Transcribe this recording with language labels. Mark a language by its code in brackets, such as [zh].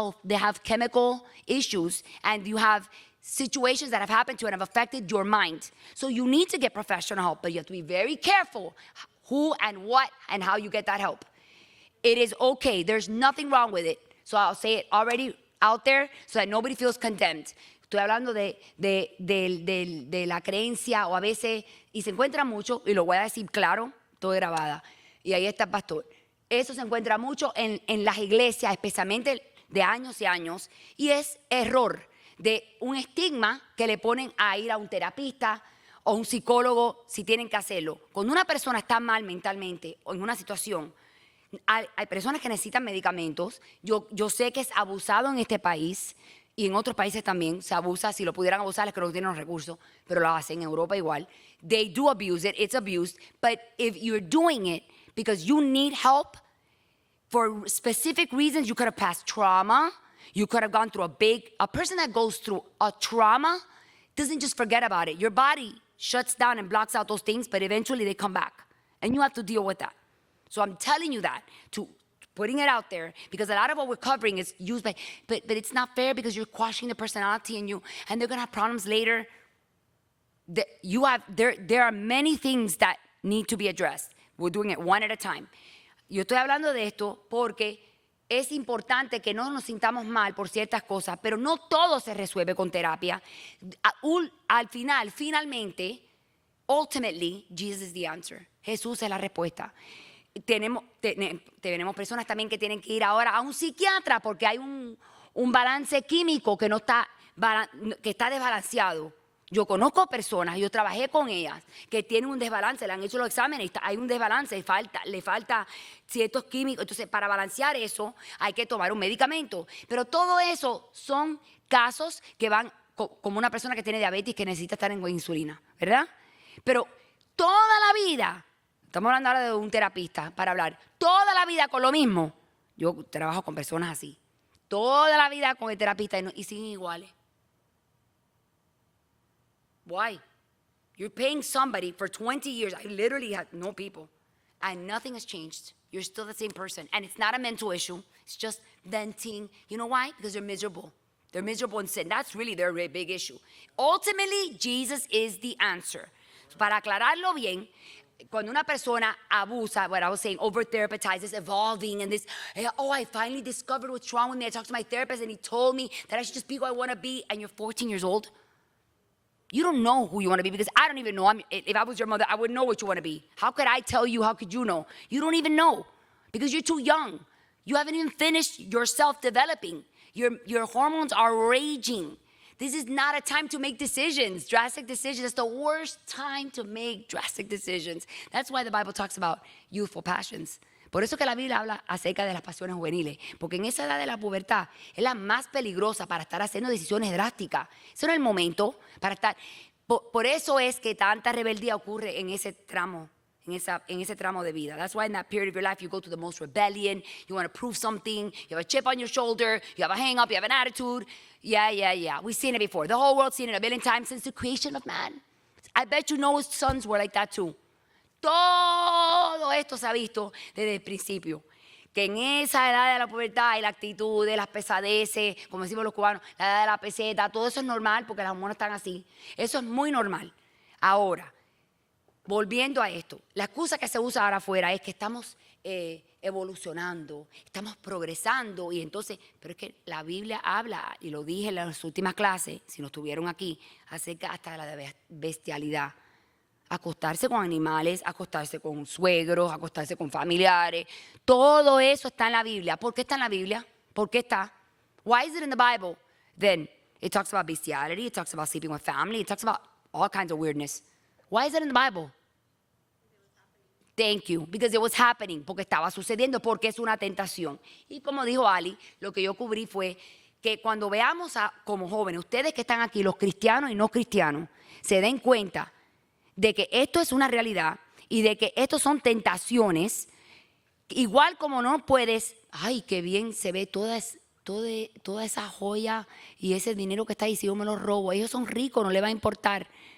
[en] They have chemical issues and you have situations that have happened to you and have affected your mind. So you need to get professional help, but you have to be very careful who and what and how you get that help. It is okay. There's nothing wrong with it. So I'll say it already out there so that nobody feels condemned. [es] Estoy hablando de la creencia o a veces, y se encuentra mucho, y lo voy a decir claro, estoy grabada, y ahí está el pastor. Eso se encuentra mucho en las iglesias, especialmente de años y años, y es error de un estigma que le ponen a ir a un terapista o un psicólogo si tienen que hacerlo. Cuando una persona está mal mentalmente o en una situación, hay personas que necesitan medicamentos. Yo sé que es abusado en este país y en otros países también se abusa. Si lo pudieran abusar es que no tienen los recursos, pero lo hacen en Europa igual. [en] They do abuse it, it's abused, but if you're doing it because you need help, for specific reasons, you could have passed trauma. You could have gone through a person that goes through a trauma doesn't just forget about it. Your body shuts down and blocks out those things, but eventually they come back. And you have to deal with that. So I'm telling you that, putting it out there, because a lot of what we're covering is used by, but it's not fair because you're quashing the personality and they're gonna have problems later. There are many things that need to be addressed. We're doing it one at a time. [es] Yo estoy hablando de esto porque es importante que no nos sintamos mal por ciertas cosas, pero no todo se resuelve con terapia. Al final, finalmente, [en] ultimately, Jesus is the answer. [es] Jesús es la respuesta. Tenemos personas también que tienen que ir ahora a un psiquiatra porque hay un balance químico que está desbalanceado. Yo conozco personas, yo trabajé con ellas, que tienen un desbalance, le han hecho los exámenes, hay un desbalance, le falta ciertos químicos. Entonces, para balancear eso, hay que tomar un medicamento. Pero todo eso son casos que van como una persona que tiene diabetes que necesita estar en insulina, ¿verdad? Pero toda la vida, estamos hablando ahora de un terapista para hablar, toda la vida con lo mismo. Yo trabajo con personas así. Toda la vida con el terapista y siguen iguales. [en] Why? You're paying somebody for 20 years. I literally have no people. And nothing has changed. You're still the same person. And it's not a mental issue. It's just venting. You know why? Because they're miserable. They're miserable in sin. That's really their big issue. Ultimately, Jesus is the answer. [es] Para aclararlo bien, cuando una persona abusa, [en] what I was saying, over-therapizes, evolving, and this, I finally discovered what's wrong with me. I talked to my therapist, and he told me that I should just be who I want to be, and you're 14 years old. You don't know who you want to be because I don't even know. If I was your mother, I wouldn't know what you want to be. How could I tell you? How could you know? You don't even know because you're too young. You haven't even finished yourself developing. Your hormones are raging. This is not a time to make decisions, drastic decisions. It's the worst time to make drastic decisions. That's why the Bible talks about youthful passions. [es] Por eso que la Biblia habla acerca de las pasiones juveniles, porque en esa edad de la pubertad es la más peligrosa para estar haciendo decisiones drásticas. Ese no es el momento para estar. Por eso es que tanta rebeldía ocurre en ese tramo, en ese tramo de vida. [en] That's why in that period of your life you go to the most rebellion. You want to prove something. You have a chip on your shoulder. You have a hang up. You have an attitude. Yeah. We've seen it before. The whole world's seen it a million times since the creation of man. I bet you Noah's sons were like that too. [es] Todo esto se ha visto desde el principio. que en esa edad de la pubertad y la actitud, de las pesadeces, como decimos los cubanos, la edad de la peseta, todo eso es normal porque las hormonas están así. Eso es muy normal. Ahora, volviendo a esto, la excusa que se usa ahora afuera es que estamos evolucionando, estamos progresando y entonces, pero es que la Biblia habla, y lo dije en las últimas clases, si no estuvieron aquí, acerca hasta de la bestialidad. Acostarse con animales, acostarse con suegros, acostarse con familiares, todo eso está en la Biblia. ¿Por qué está en la Biblia? ¿Por qué está? [en] Why is it in the Bible? Then it talks about bestiality, it talks about sleeping with family, it talks about all kinds of weirdness. Why is it in the Bible? Thank you, because it was happening, [es] porque estaba sucediendo, porque es una tentación. Y como dijo Ali, lo que yo cubrí fue que cuando veamos como jóvenes, ustedes que están aquí, los cristianos y no cristianos, se den cuenta de que esto es una realidad y de que estos son tentaciones, igual como no puedes, ay, qué bien se ve toda esa joya y ese dinero que está ahí, si yo me lo robo, ellos son ricos, no le va a importar.